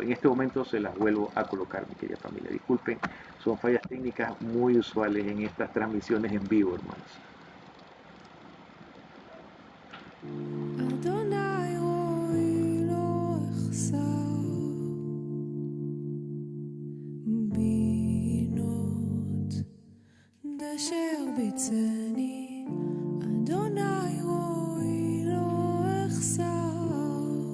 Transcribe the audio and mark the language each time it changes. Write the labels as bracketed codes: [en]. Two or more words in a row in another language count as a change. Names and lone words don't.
[es] En este momento se las vuelvo a colocar, mi querida familia. Disculpen, son fallas técnicas muy usuales en estas transmisiones en vivo, hermanos. [he] אדוני רועי לא אחסר בנאות דשא ירביצני אדוני רועי לא אחסר